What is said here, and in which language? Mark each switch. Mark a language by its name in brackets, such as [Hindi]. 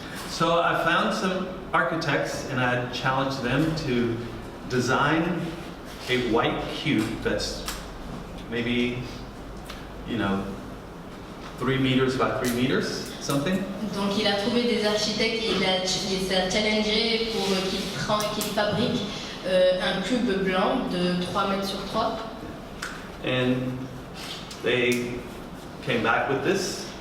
[English] So I found some architects and I challenged them to design a white cube that's maybe, 3 meters by 3 meters, something. [French] Donc il a trouvé des architectes et il s'est challengé pour qu'ils fabriquent un cube blanc de 3 mètres sur 3. [English] And they came back with this.